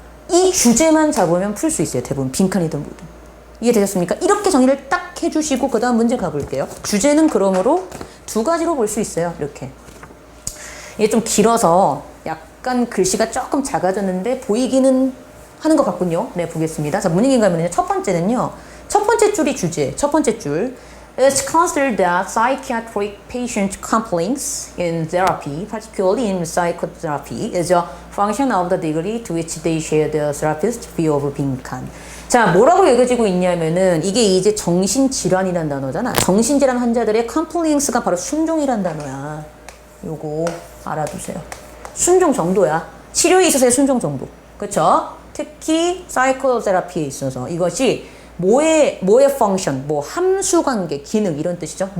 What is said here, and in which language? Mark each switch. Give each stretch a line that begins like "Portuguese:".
Korean: 이 주제만 잡으면 풀 수 있어요. 대부분 빈칸이든 뭐든. 이해되셨습니까? 이렇게 정리를 딱 해주시고 그 다음 문제 가볼게요. 주제는 그러므로 두 가지로 볼 수 있어요. 이렇게. 이게 좀 길어서 약간 글씨가 조금 작아졌는데 보이기는 하는 것 같군요. 네, 보겠습니다. 자, 문익인 가면요. 첫 번째는요. 첫 번째 줄이 주제. 첫 번째 줄.
English: It's considered that psychiatric patient complaints in therapy, particularly in psychotherapy, is a function of the degree to which they share the therapist's view of 빈칸.
Korean: 자, 뭐라고 읽어지고 있냐면은 이게 이제 정신질환이란 단어잖아. 정신질환 환자들의 complains가 바로 순종이란 단어야. 요거 알아두세요. 순종 정도야. 치료에 있어서의 순종 정도. 그쵸? 특히 사이코테라피에 있어서 이것이 뭐의 펑션, 뭐 함수관계, 기능 이런 뜻이죠.